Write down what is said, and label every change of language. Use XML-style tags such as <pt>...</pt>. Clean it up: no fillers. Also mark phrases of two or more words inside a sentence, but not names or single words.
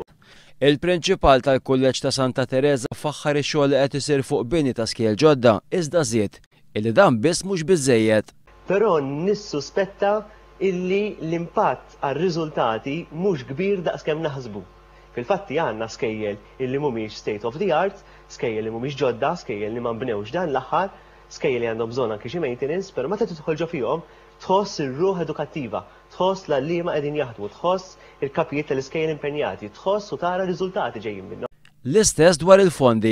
<mt>Il-prinċipal tal-Kulleġġ ta' Santa Teresa faħħar ix-xogħol li qed isir fuq bini ta' skiel ġodda iżda żied illi dan biss mhux biżżejjed. Però nissuspetta illi l-impatt għar-riżultati mhux kbir daqskemm naħsbu. Fil-fatti għandna skejjel illi mhumiex</mt> <en>state of the art,</en> <mt>skejjel li mhumiex ġodda, skejjel li ma nbnewx dan l-aħħar, skejjel li għandhom bżonn anke xi maintenance, però meta tidħol ġo fihom tħoss ir-ruħ edukattiva, tħoss l-għalliema qegħdin jaħdmu, tħoss il-kapijiet tal-iskejjel impenjati, tħoss u tara riżultati ġejjin minnhom. L-istess dwar il-fondi.</mt>